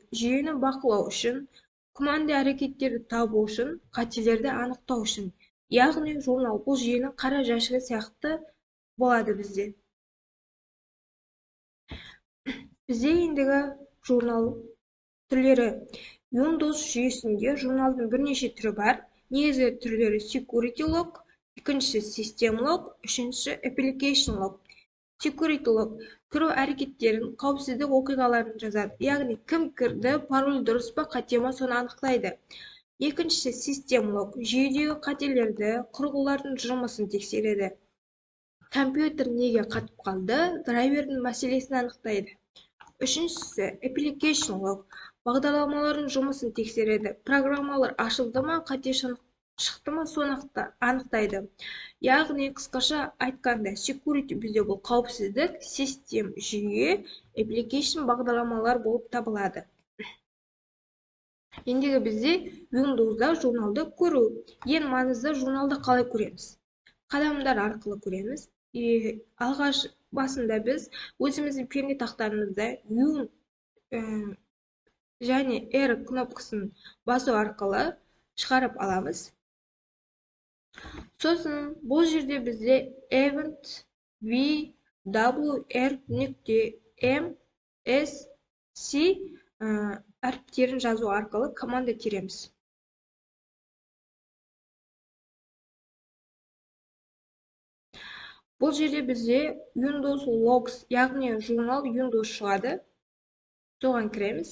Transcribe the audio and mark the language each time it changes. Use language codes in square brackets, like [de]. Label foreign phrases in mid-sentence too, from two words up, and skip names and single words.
[kk] Жүйені бақылау үшін, күмәнді әрекеттерді табу үшін, қателерді анықтау үшін. Яғни журнал бұл жүйенің қара жәшігі сияқты болады бізде. Бізде ендігі журнал түрлері. Windows жүйесінде журналдың бірнеше түрі бар. Негізгі түрлері [en] security log, [kk] екіншісі [en] system log, [kk] үшіншісі [en] application log. Security log [kk] кіру әрекеттерін, қауіпсіздік оқиғаларын жазады. Яғни кім кірді, пароль дұрыс па, қате ма соны анықтайды. Екіншісі [en] system log [kk] жүйедегі қателерді, құрылғылардың жұмысын тексереді. Компьютер неге қатып қалды, драйвердің мәселесін анықтайды. Үшіншісі [en] application log [kk] бағдарламалардың жұмысын тексереді. Программалар ашылды ма, қате шықты ма, соны анықтайды. Яғни, қысқаша айтқанда, security бізде бұл қауіпсіздік, систем жүйе, application бағдарламалар болып табылады. Ендігі бізде Windows'да журналды көру. Ең маңызды журналды қалай көреміз? Қадамдар арқылы көреміз. Алғаш басында біз өзіміздің пернетақтарымызда және R кнопкасын басу арқылы шығарып аламыз. Сосын бұл жерде бізде event vwr.msc әріптерін жазу арқылы команда тереміз. Бұл жерде бізде Windows Logs, яғни журнал Windows шығады. Соған кіреміз.